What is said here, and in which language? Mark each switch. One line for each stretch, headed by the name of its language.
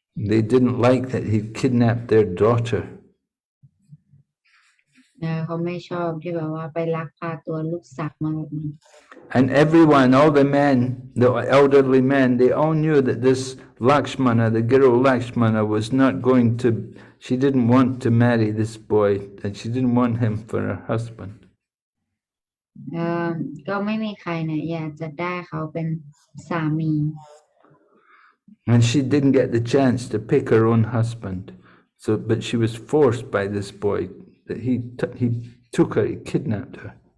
English: They didn't like that he kidnapped their daughter.
Thai: เขาไม่ชอบที่แบบว่าไปลักพาตัวลูกสาวมาแบบนี้
English: And everyone, all the men, the elderly men, they all knew that this Lakshmana, the girl Lakshmana, was not going to, she didn't want to marry this boy, and she didn't want him for her husband.
Thai: ก็ไม่มีใครเนี่ยอยากจะได้เขาเป็นสามี
English: And she didn't get the chance to pick her own husband. So, but she was forced by this boy that he took her, he kidnapped her.